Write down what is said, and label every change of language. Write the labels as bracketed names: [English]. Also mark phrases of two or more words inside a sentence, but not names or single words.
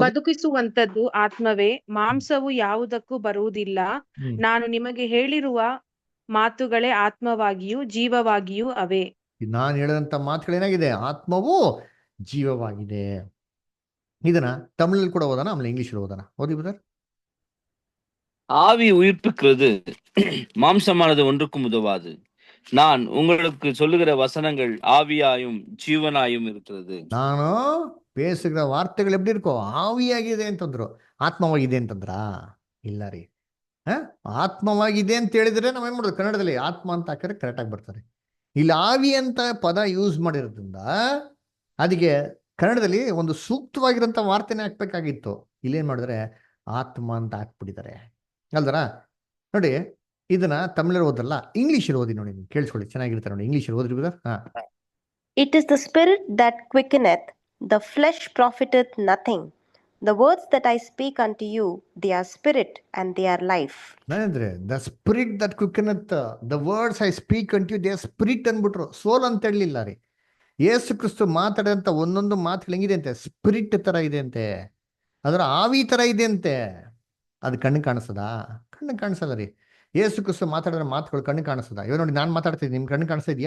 [Kannada] ಬದುಕಿಸುವಂತದ್ದು ಆತ್ಮವೇ, ಮಾಂಸವು ಯಾವುದಕ್ಕೂ ಬರುವುದಿಲ್ಲ. ನಾನು ನಿಮಗೆ ಹೇಳಿರುವ ಮಾತುಗಳೇ ಆತ್ಮವಾಗಿಯೂ ಜೀವವಾಗಿಯೂ ಅವೇ. ನಾನು ಹೇಳಿದಂತ ಮಾತುಗಳೇನಾಗಿದೆ? ಆತ್ಮವು ಜೀವವಾಗಿದೆ. ಇದನ್ನ ತಮಿಳಲ್ಲಿ ಕೂಡ ಓದೋಣ, ಆಮೇಲೆ ಇಂಗ್ಲಿಷಲ್ಲಿ ಓದೋಣ. ಓದಿ ಬ್ರದರ್. [Tamil] ஆவி உயிர்ப்பிக்கிறது, மாம்சமானது ஒன்றுக்கும் உதவாது. நான் உங்களுக்கு சொல்லுகிற வசனங்கள் ஆவியாயும் ஜீவனாயும் இருக்கிறது. [Kannada] ನಾನು பேசுகிற ವಾರ್ತೆಗಳು ಎಪ್ಪಡಿ ಇರ್ಕೋ? ಆವಿಯಾಗಿದೆ ಅಂತಂದ್ರು, ಆತ್ಮವಾಗಿದೆ ಅಂತಂದ್ರ? ಇಲ್ಲ ರೀ. ಆತ್ಮವಾಗಿದೆ ಅಂತ ಹೇಳಿದ್ರೆ ನಾವೇನ್ ಮಾಡೋದು? ಕನ್ನಡದಲ್ಲಿ ಆತ್ಮ ಅಂತ ಹಾಕಿದ್ರೆ ಕರೆಕ್ಟ್ ಆಗಿ ಬರ್ತಾರೆ. ಇಲ್ಲಿ ಆವಿ ಅಂತ ಪದ ಯೂಸ್ ಮಾಡಿರೋದ್ರಿಂದ ಅದಕ್ಕೆ ಕನ್ನಡದಲ್ಲಿ ಒಂದು ಸೂಕ್ತವಾಗಿರೋಂಥ ವಾರ್ತೆನೇ ಹಾಕ್ಬೇಕಾಗಿತ್ತು. ಇಲ್ಲೇನ್ ಮಾಡಿದ್ರೆ ಆತ್ಮ ಅಂತ ಹಾಕ್ಬಿಟ್ಟಿದ್ದಾರೆ ಅಲ್ದರ. ನೋಡಿ, ಇದನ್ನ ತಮಿಳಲ್ಲಿ ಓದಲ್ಲ, ಇಂಗ್ಲೀಷಲ್ಲಿ ಓದಿ ನೋಡಿ. ಕೇಳಿಸ್ಕೊಳ್ಳಿ, ಚೆನ್ನಾಗಿರ್ತಾರೆ ನೋಡಿ. ಇಂಗ್ಲೀಷಲ್ಲಿ ಓದ್ರಿ ಬ್ರದರ್. ಹಾ. [English] It is the spirit that quickeneth, the flesh profiteth nothing. The words that I speak unto you, they are spirit and they are life. ಅಂದ್ರೆ the spirit that quickeneth, the words I speak unto you they are spirit [Kannada] ಅಂದ್ಬಿಟ್ರು, ಸೋಲ್ ಅಂತ ಹೇಳಲಿಲ್ಲ ರೀ. ಯೇಸು ಕ್ರಿಸ್ತು ಮಾತಾಡಂತ ಒಂದೊಂದು ಮಾತುಗಳು ಹೆಂಗಿದೆ ಅಂತೆ? ಸ್ಪಿರಿಟ್ ತರ ಇದೆ ಅಂತೆ, ಅದರ ಆವಿ ತರ ಇದೆ ಅಂತೆ. ಅದು ಕಣ್ಣು ಕಾಣಿಸ್ತದ? ಕಣ್ಣು ಕಾಣಿಸಲ್ಲ ರೀ. ಯೇಸು ಕ್ರಿಸ್ತು ಮಾತಾಡಿರೋ ಮಾತುಗಳು ಕಣ್ಣು ಕಾಣಿಸ್ತದ? ಇವಾಗ ನೋಡಿ, ನಾನು ಮಾತಾಡ್ತಿದ್ದೀನಿ, ನಿಮ್ ಕಣ್ಣು ಕಾಣಿಸ್ತಾ ಇದೆಯಾ?